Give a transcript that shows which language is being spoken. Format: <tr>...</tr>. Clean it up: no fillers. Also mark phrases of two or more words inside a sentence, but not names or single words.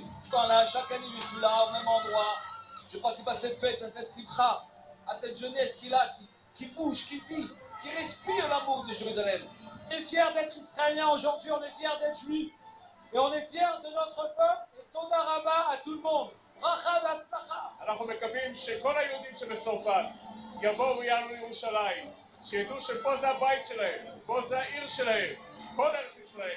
<fr>Quand là, chaque année je suis là, au même endroit, je participe à cette fête, à cette simcha, à cette jeunesse qui est là, qui bouge, qui vit, qui respire l'amour de Jérusalem. On est fiers d'être israéliens aujourd'hui, on est fiers d'être juifs. Et on est fiers de notre peuple et</fr> <he>תודה רבה</he> <fr>à tout le monde.</fr> <he>ברכה והצלחה. אנחנו מקווים שכל היהודים שבצרפת יבואו ויעלו לירושלים, שידעו שפה זה הבית שלהם, פה זה העיר שלהם, כל ארץ ישראל.</he>